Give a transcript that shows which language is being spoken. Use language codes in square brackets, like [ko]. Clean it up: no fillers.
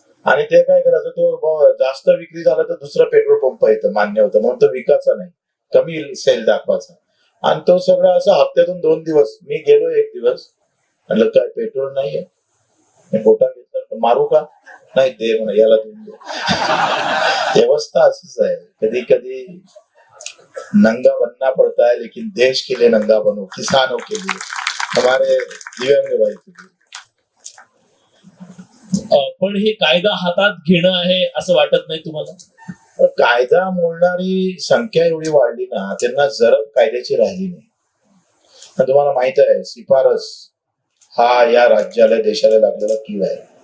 [mr] आणि ते काय करायचं, तो जास्त विक्री झाला तर दुसरा पेट्रोल पंप येतं, मान्य होतं, म्हणून तो विकायचा नाही, कमी सेल दाखवायचा. आणि तो सगळं असं हप्त्यातून 2 दिवस. मी गेलो एक दिवस, म्हटलं काय पेट्रोल नाहीये, मी बोटा घेतला, मारू का? नाही, दे म्हणा, याला देऊन दे. व्यवस्था असंच आहे. [hi] कधी कधी नंगा बनना पड़ता है, लेकिन देश के लिए नंगा बनो, किसानों के लिए, हमारे दिव्यांग भाई के लिए. [mr] पण हे कायदा हातात घेणं आहे असं वाटत नाही तुम्हाला? कायदा मोडणारी संख्या एवढी वाढली ना, त्यांना जरब कायद्याची राहिली नाही. तुम्हाला माहित आहे, शिफारस हा या राज्याला, देशाला लागलेला कीड आहे.